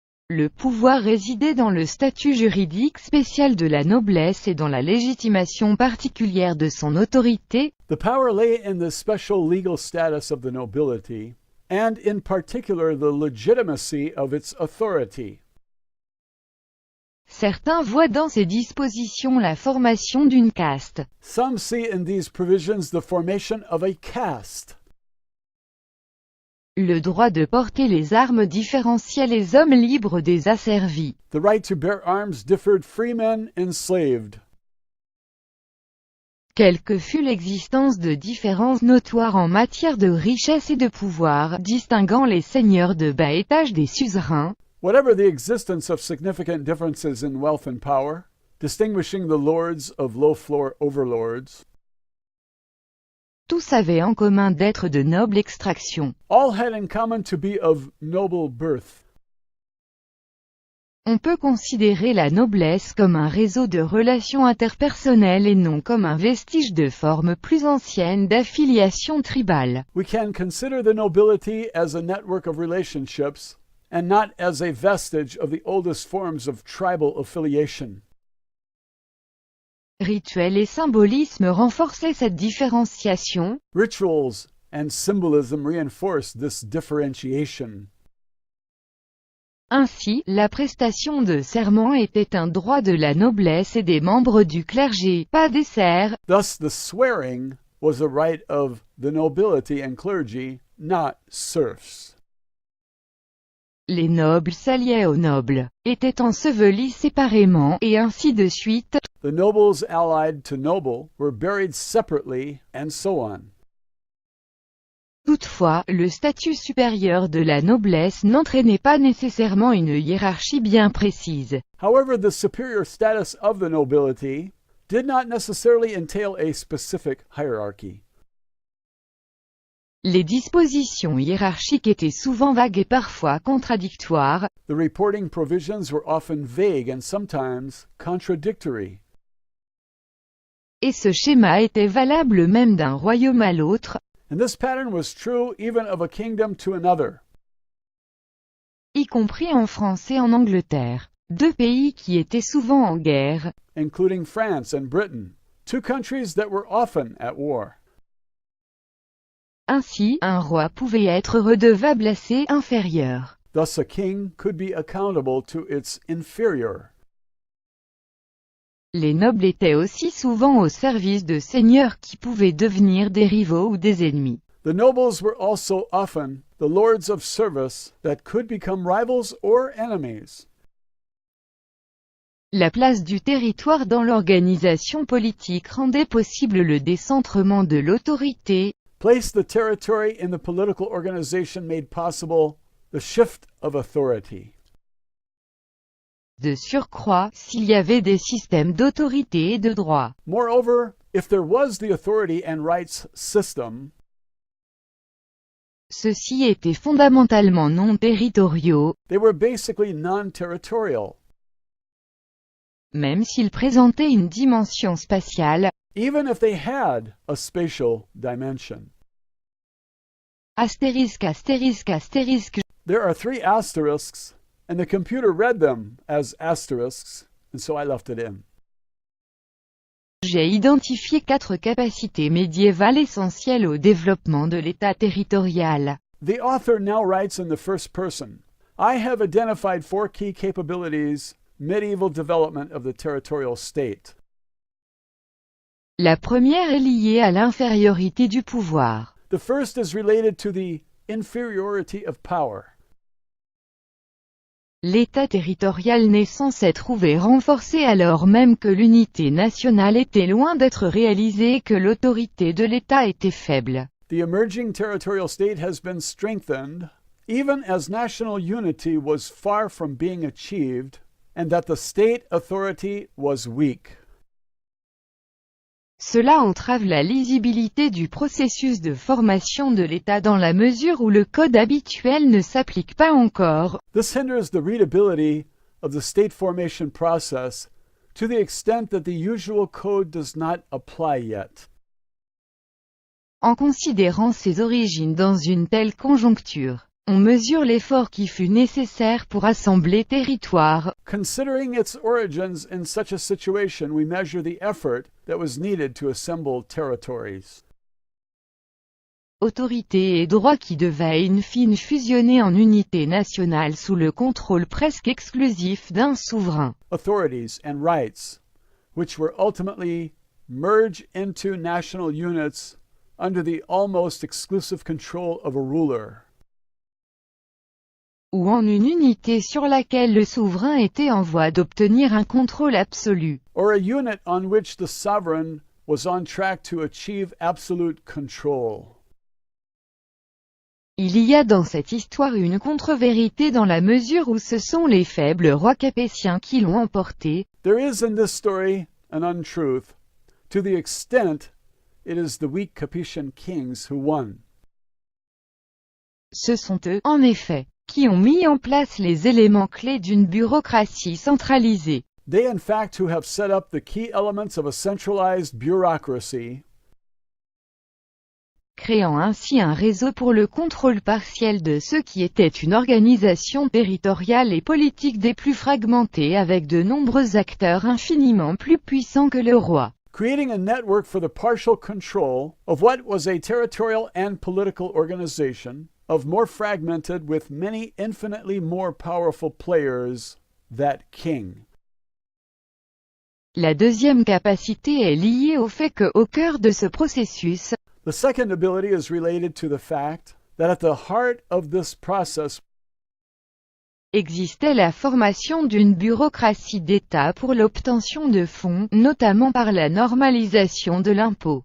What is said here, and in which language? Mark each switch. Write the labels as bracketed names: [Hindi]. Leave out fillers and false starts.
[French] Le pouvoir résidait dans le statut juridique spécial de la noblesse et dans la légitimation particulière de son autorité. [English] The power lay in the special legal status of the nobility, and in particular the legitimacy of its authority. [French] Certains voient dans ces dispositions la formation d'une caste. [English] Some see in these provisions the formation of a caste. [French] Le droit de porter les armes différenciait les hommes libres des asservis. [English] The right to bear arms differed freemen enslaved. [French] Quelle que fût l'existence de différences notoires en matière de richesse et de pouvoir, distinguant les seigneurs de bas étage des suzerains, [English] Whatever the existence of significant differences in wealth and power, distinguishing the lords of low-floor overlords, [French] tous avaient en commun d'être de noble extraction. [English] all had in common to be of noble birth. [French] On peut considérer la noblesse comme un réseau de relations interpersonnelles et non comme un vestige de forme plus ancienne d'affiliation tribale. [English] We can consider the nobility as a network of relationships, and not as a vestige of the oldest forms of tribal affiliation. [French] Rituels et symbolisme renforçaient cette différenciation. [English] Rituals and symbolism reinforce this differentiation. [French] Ainsi, la prestation de serment était un droit de la noblesse et des membres du clergé, pas des serfs. [English] Thus, the swearing was a right of the nobility and clergy, not serfs. [French] Les nobles s'alliaient aux nobles, étaient ensevelis séparément, et ainsi de suite. [English] The nobles allied to noble were buried separately, and so on. [French] Toutefois, le statut supérieur de la noblesse n'entraînait pas nécessairement une hiérarchie bien précise. [English] However, the superior status of the nobility did not necessarily entail a specific hierarchy. [French] Les dispositions hiérarchiques étaient souvent vagues et parfois contradictoires. [English] The reporting provisions were often vague and sometimes contradictory. [French] Et ce schéma était valable même d'un royaume à l'autre, [English] And this pattern was true even of a kingdom to another. [French] y compris en France et en Angleterre, 2 pays qui étaient souvent en guerre. [English] Including France and Britain, 2 countries that were often at war. [French] Ainsi, un roi pouvait être redevable à ses inférieurs. [English] Thus, a king could be accountable to its inferior. [French] Les nobles étaient aussi souvent au service de seigneurs qui pouvaient devenir des rivaux ou des ennemis. [English] The nobles were also often the lords of service that could become rivals or enemies. [French] La place du territoire dans l'organisation politique rendait possible le décentrement de l'autorité. [English] place the territory in the political organization made possible the shift of authority. [French] De surcroît, s'il y avait des systèmes d'autorité et de droit. [English] Moreover, if there was the authority and rights system, [French] Ceux-ci étaient fondamentalement non territoriaux, [English] they were basically non-territorial. [French] même s'ils présentaient une dimension spatiale, [English] Even if they had a spatial dimension. [French] astérisque astérisque astérisque. [English] There are 3 asterisks, and the computer read them as asterisks, and so I left it in. [French] J'ai identifié 4 capacités médiévales essentielles au développement de l'État territorial. [English] The author now writes in the first person. I have identified 4 key capabilities, medieval development of the territorial state. [French] La première est liée à l'infériorité du pouvoir. [English] The first is related to the inferiority of power. [French] L'État territorial naissant s'est trouvé renforcé alors même que l'unité nationale était loin d'être réalisée et que l'autorité de l'État était faible. [English] The emerging territorial state has been strengthened, even as national unity was far from being achieved, and that the state authority was weak. [French] Cela entrave la lisibilité du processus de formation de l'État dans la mesure où le code habituel ne s'applique pas encore. [English] This hinders the readability of the state formation process to the extent that the usual code does not apply yet. [French] En considérant ses origines dans une telle conjoncture, on mesure l'effort qui fut nécessaire pour assembler territoire. [English] Considering its origins in such a situation, we measure the effort that was needed to assemble territories. [French] Autorité et droit qui devaient in fine fusionner en unité nationale sous le contrôle presque exclusif d'un souverain. [English] Authorities and rights, which were ultimately merged into national units under the almost exclusive control of a ruler. [French] Ou en une unité sur laquelle le souverain était en voie d'obtenir un contrôle absolu. [English] Or a unit on which the sovereign was on track to achieve absolute control. [French] Il y a dans cette histoire une contre-vérité dans la mesure où ce sont les faibles rois capétiens qui l'ont emporté. [English] There is in this story an untruth, to the extent it is the weak Capetian kings who won. [French] Ce sont eux, en effet, qui ont mis en place les éléments clés d'une bureaucratie centralisée. [English] They in fact who have set up the key elements of a centralized bureaucracy, [French] créant ainsi un réseau pour le contrôle partiel de ce qui était une organisation territoriale et politique des plus fragmentées avec de nombreux acteurs infiniment plus puissants que le roi. [English] creating a network for the partial control of what was a territorial and political organization, of more fragmented with many infinitely more powerful players, that king. [French] La deuxième capacité est liée au fait que, au cœur de ce processus, [English] The second ability is related to the fact that at the heart of this process [French] existait la formation d'une bureaucratie d'État pour l'obtention de fonds, notamment par la normalisation de l'impôt.